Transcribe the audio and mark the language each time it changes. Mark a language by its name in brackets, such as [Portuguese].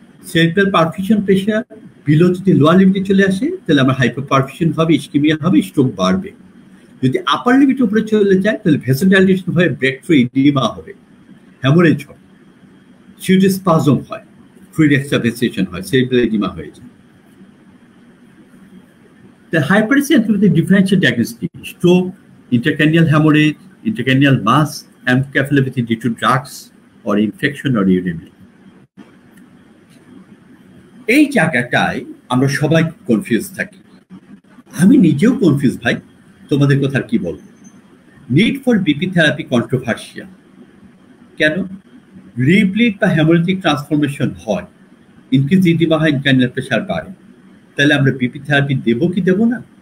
[Bangla] Cerebral perfusion pressure below যদি lower লিমিটে চলে আসে তাহলে আমার হাইপোপারফিউশন হবে, ইসকেমিয়া হবে, স্ট্রোক বাড়বে। যদি আপার লিমিটের উপরে চলে যায় তাহলে ভেসোডাইলেশন হয়ে ব্রেক থ্রু ইডিমা হবে, হ্যামোরেজ হবে, সিউডোস্পাজম হয়, ফ্লুইড এক্সট্রাভেসেশন হয়, সেরিব্রাল এডিমা হয়ে যায়। [English] The hypertension differential diagnostic: stroke, intracranial hemorrhage, intracranial mass, encephalopathy due to drugs or infection or uremia. [Bangla] এই জায়গাটায় আমরা সবাই কনফিউজ থাকি, আমি নিজেও কনফিউজ ভাই, তোমাদের কথা কি বলবো। [English] Need for BP therapy controversial কেন? [Bangla] রিব্লিড বা হেমোরেজিক ট্রান্সফরমেশন হয়, ইনক্রিজ ইডিমা হয়, ইন্ট্রাক্রানিয়াল প্রেশার বাড়ে, তাহলে আমরা বিপি থেরাপি দেবো কি দেবো না?